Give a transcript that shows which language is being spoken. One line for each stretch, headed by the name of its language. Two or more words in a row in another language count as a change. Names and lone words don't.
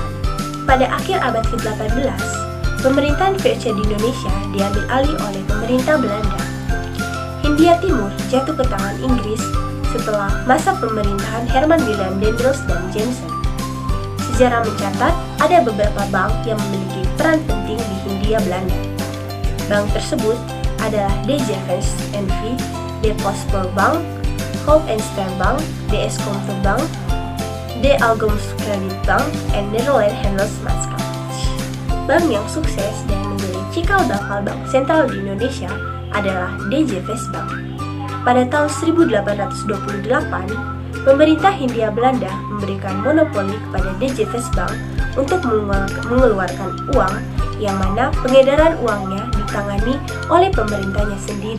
Indonesian: Pada akhir abad ke-18, pemerintahan VOC di Indonesia diambil alih oleh pemerintah Belanda. Hindia Timur jatuh ke tangan Inggris setelah masa pemerintahan Herman Willem Dendros dan Jameson. Sejarah mencatat ada beberapa bank yang memiliki peran penting di Hindia Belanda. Bank tersebut adalah DJVS NV, De Postbank, Hoop en Bank, DS Bank, De Algemeene Kredietbank, and Nederland Handelsmaatschappij. Bank yang sukses dan menjadi cikal bakal bank sentral di Indonesia adalah DJVS Bank. Pada tahun 1828, pemerintah Hindia Belanda memberikan monopoli kepada DJVS Bank untuk mengeluarkan uang yang mana pengedaran uangnya ditangani oleh pemerintahnya sendiri.